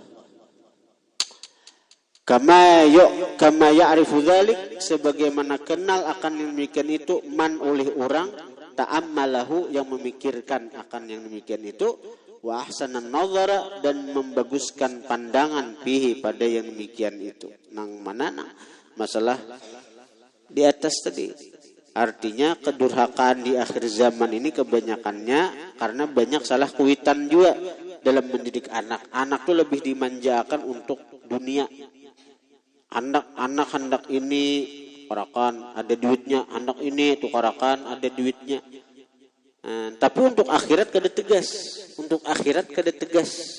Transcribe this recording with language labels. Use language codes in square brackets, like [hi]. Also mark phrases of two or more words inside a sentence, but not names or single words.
[ar] كما يعرف ذلك [id] sebagaimana kenal akan demikian itu man oleh orang ta'ammalahu yang memikirkan akan yang demikian itu [ar] وأحسن النظر [id] dan membaguskan pandangan fihi pada yang demikian itu. [bjn] Nang mana masalah di atas tadi. [id] Artinya kedurhakaan di akhir zaman ini kebanyakannya karena banyak salah kuitan juga dalam mendidik anak. [bjn] Anak tuh lebih dimanjakan untuk dunia. Anak hendak ini tukarakan ada duitnya, anak ini tukarakan ada duitnya. Tapi untuk akhirat kada tegas.